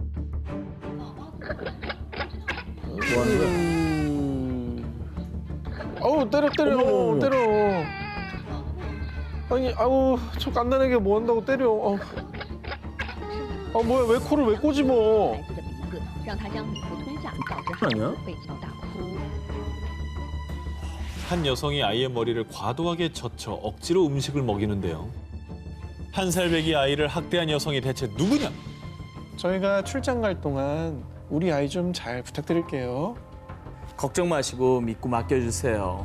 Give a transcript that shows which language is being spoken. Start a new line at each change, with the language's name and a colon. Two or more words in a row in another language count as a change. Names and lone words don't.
Korean: 아우 때려 때려. 아니 아우 저 깐난하게 뭐 한다고 때려. 아 뭐야 왜 코를 왜 꼬집어?
Chinese: 让他将礼物吞下，导致孩子被击到大哭。
Korean: 한 여성이 아이의 머리를 과도하게 젖혀 억지로 음식을 먹이는데요. 1살 배기 아이를 학대한 여성이 대체 누구냐? 저희가 출장 갈 동안 우리 아이 좀 잘 부탁드릴게요. 걱정 마시고 믿고 맡겨주세요.